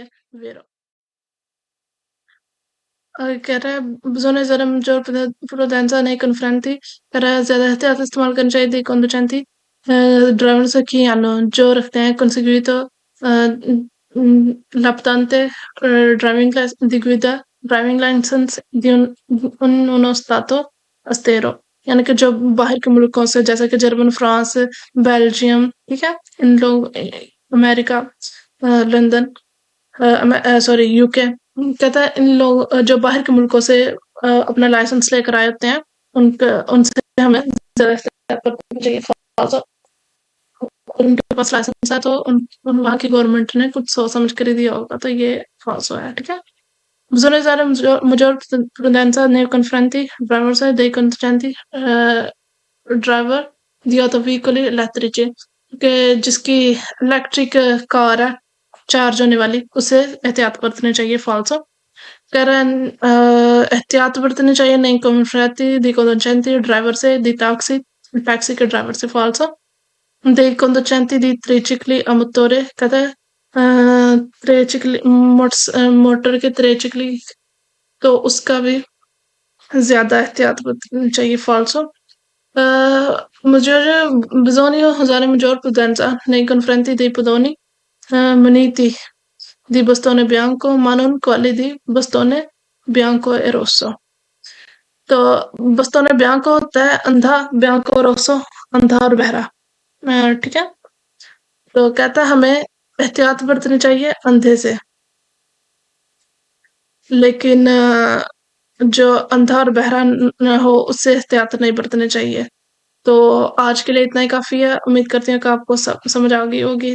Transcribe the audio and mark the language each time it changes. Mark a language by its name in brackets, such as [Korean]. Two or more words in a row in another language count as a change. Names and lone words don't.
[Urdu] ویرو کہہ رہا ہے [Italian] bisogna usare maggior prudenza nei confronti [Urdu] کہہ رہا ہے زیادہ احتیاط استعمال کرنی چاہیے [Italian] dei conducenti [Urdu] ڈرائیور سے کی جو رکھتے ہیں conseguito l'abitante driving guida ڈرائیونگ لائسنس [Italian] di uno stato estero [Urdu] یعنی کہ جو باہر کے ملکوں سے جیسے کہ جرمن فرانس بیلجیم ٹھیک ہے ان لوگ امریکہ لندن [English] sorry UK [Urdu] کہتا ہے ان لوگ جو باہر کے ملکوں سے اپنا لائسنس لے کر آئے ہوتے ہیں ان سے ہمیں زیادہ احتیاط کرنا چاہیے. ان کے پاس لائسنس ہے تو وہاں کی گورنمنٹ نے کچھ سوچ سمجھ کر ہی دیا ہوگا تو یہ فالسو ہے. ٹھیک ہے. [Italian] bisogna usare maggior prudenza nei confronti [Urdu] driver [Italian] dei conducenti [Urdu] ڈرائیور [Italian] di autoveicoli elettrici [Urdu] کہ جس کی الیکٹرک کار ہے چارج ہونے والی اسے احتیاط برتنی چاہیے. فالسو کہہ رہے ہیں احتیاط برتنی چاہیے [Italian] nei confronti di conducenti [Urdu] ڈرائیور سے di ٹیکسی کے ڈرائیور سے. فالسو [Italian] dei conducenti di tricicli a motore [Urdu] کہتا ہے تریچکلی موٹر کے تریچکلی تو اس کا بھی زیادہ احتیاط برتنی چاہیے. [Italian] فالسو bisogna usare maggior prudenza nei confronti dei pedoni muniti di bastone bianco ma non quelli di bastone bianco e rosso. [Urdu] تو [Italian] bastone bianco [Urdu] ہوتا ہے اندھا, [Italian] bianco rosso [Urdu] اندھا اور بہرا. ٹھیک ہے. تو کہتا ہے ہمیں احتیاط برتنی چاہیے اندھے سے لیکن جو اندھا اور بہرا نہ ہو اس سے احتیاط نہیں برتنی چاہیے. تو آج کے لیے اتنا ہی کافی ہے. امید کرتی ہوں کہ آپ کو سمجھ آ گئی ہوگی.